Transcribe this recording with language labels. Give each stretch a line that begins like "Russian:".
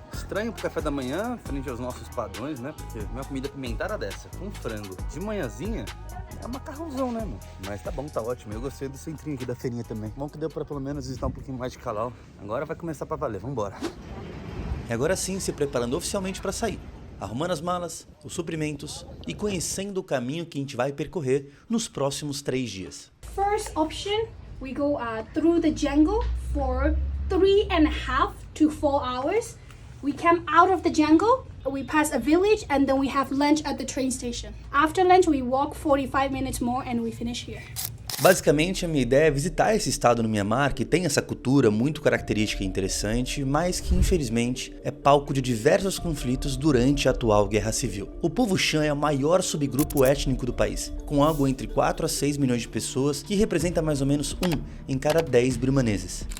Portuguese: Estranho pro café da manhã, frente aos nossos padrões, né? Porque minha comida apimentada dessa, com frango, de manhãzinha, é macarrãozão, né, mano? Mas tá bom, tá ótimo. Eu gostei do centrinho aqui da feirinha também. Bom que deu pra pelo menos visitar um pouquinho mais de Calau. Agora vai começar pra valer, vambora. E agora sim, se preparando oficialmente para sair, arrumando as malas, os suprimentos e conhecendo o caminho que a gente vai percorrer nos próximos 3 dias.
English: First option, we go through the jungle for 3.5 to 4 hours. We came out of the jungle, we pass a village, and then we have lunch at the train station. After lunch, we walk 45 minutes more and we finish here.
Portuguese: Basicamente, a minha ideia é visitar esse estado no Myanmar, que tem essa cultura muito característica e interessante, mas que infelizmente é palco de diversos conflitos durante a atual guerra civil. O povo Shan é o maior subgrupo étnico do país, com algo entre 4 a 6 milhões de pessoas, que representa mais ou menos 1 em cada 10 birmaneses.